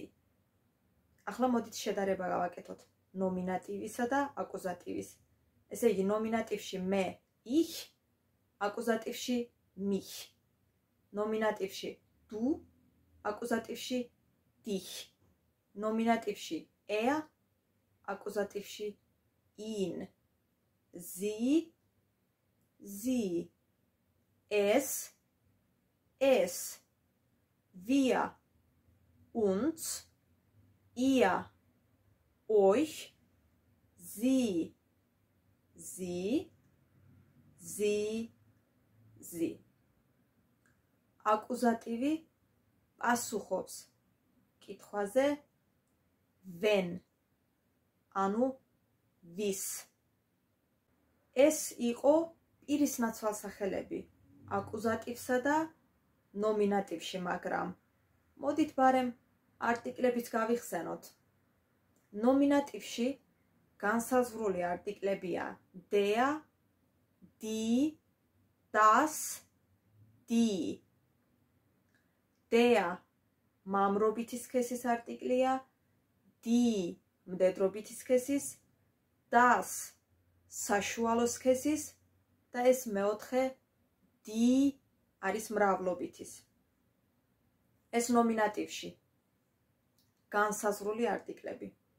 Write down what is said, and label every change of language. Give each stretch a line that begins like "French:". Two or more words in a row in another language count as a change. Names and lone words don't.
Georgian: ახლა მოდით შედარება გავაკეთოთ ნომინატივისა და აკუზატივის. ესე იგი, ნომინატივში მე, ich, აკუზატივში mich. ნომინატივში du, აკუზატივში dich. ნომინატივში er, აკუზატივში ihn.
German: Sie, es, wir, uns, ihr, euch, sie,
Georgian: აკუზატივი პასუხობს კითხვაზე wen, ანუ ვის. ეს იყო პირის ნაცვალსახელები აკუზატივსა და ნომინატივში, მაგრამ მოდით ბარემ არტიკლებით გავიხსენოთ. ნომინატივში განსაზღვრული არტიკლებია
German: der, die, das, die.
Georgian: der მამრობითი სქესის არტიკლია, die მდედრობითი სქესის, das საშუალო სქესის და ეს მეოთხე die არის მრავლობითის. ეს ნომინატივში განსაზღვრული არტიკლები.